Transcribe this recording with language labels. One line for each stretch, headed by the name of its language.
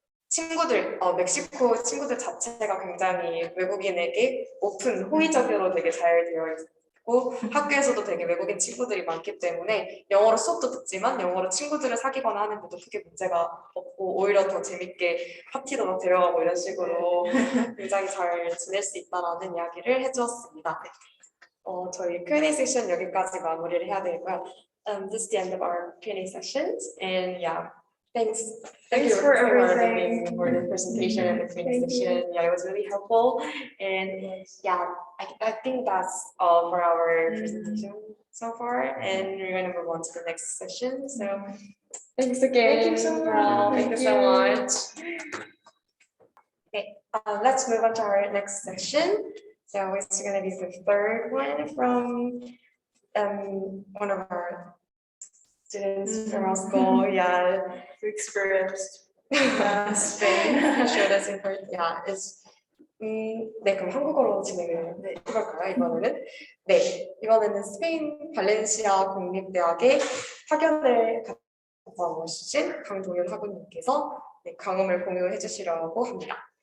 Korean: 친구들, 멕시코 친구들 자체가 굉장히 외국인에게 오픈, 호의적으로 되게 잘 되어 있고 학교에서도 되게 외국인 친구들이 많기 때문에 영어로 수업도 듣지만 영어로 친구들을 사귀거나 하는 것도 크게 문제가 없고 오히려 더 재밌게 파티도 막 데려가고 이런 식으로 굉장히 잘 지낼 수 있다라는 이야기를 해주었습니다. 저희 Q&A 세션 여기까지 마무리를 해야 되고요.
English: This is the end of our Q&A sessions, and yeah, thanks for everything for the presentation and the Q&A session. Yeah, it was really helpful, and yeah, I think that's all for our presentation so far, and we're going to move on to the next session. So thanks again. Thank you so much. Thank you so much. Okay, let's move on to our next session. So it's going to be the third one from one of our students from our school. Yeah, who experienced Spain. Sure, that's important. Yeah, it's
Korean: 네, 그럼 한국어로 진행을 해볼까요? 이번에는 이번에는 스페인 발렌시아 국립대학의 학연을 갔다 오신 강동윤 학우님께서 경험을 공유해 주시려고 합니다.